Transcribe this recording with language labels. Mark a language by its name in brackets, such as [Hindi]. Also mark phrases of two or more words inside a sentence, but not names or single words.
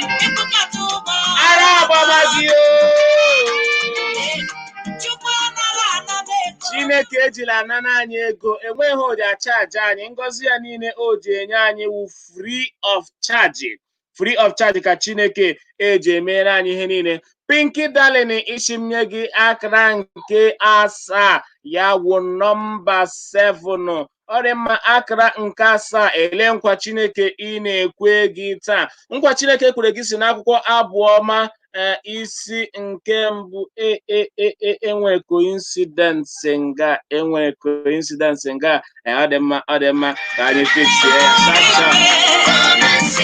[Igbo] Ara agbama gị, oh. Chineke ejila anana anyị ego, enweghị o ji acha aja anyị. Ngọzi ya niile o ji enye anyị wụ [English] free of charge. Free of charge [Igbo] ka Chineke eji emere anyị ihe niile. Pinky Darling, isi m nye gị akara nke asaa, ya wụ nọmba seven. Ọ dị mma, akara nke asaa, ele nkwa Chineke ị na-ekwe gị taa. Nkwa Chineke kwere gị si n'akwụkwọ Abụ Ọma, eh, isi nke mbụ, e, e, e, e, enwe coincidence nga, enwe coincidence nga. Eh, ọ dị mma, ọ dị mma, ka anyị fix ya. [English] Sharp, sharp.